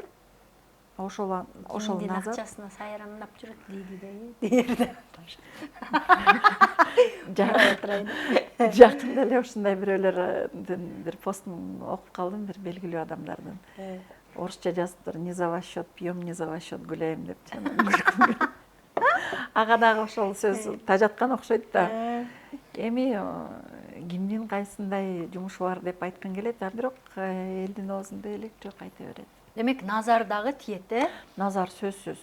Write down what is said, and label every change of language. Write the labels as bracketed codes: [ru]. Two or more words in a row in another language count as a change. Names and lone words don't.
[ky] Ошол назар акчасына сайрамдап жүрөт дейди да. Жакында эле ушундай бирөөлөрдүн бир постун окуп калдым, бир белгилүү адамдардын. Орусча жазыптыр, [ru] не за ваш счет пьем, не за ваш счет гуляем деп. [ky] Ага дагы ошол сөз тажаткан окшойт да. Эми кимдин кайсындай жумушу бар деп айткың келет, бирок элдин оозунда элек жок айта берет. Демек назар дагы тиет, Назар сөзсүз.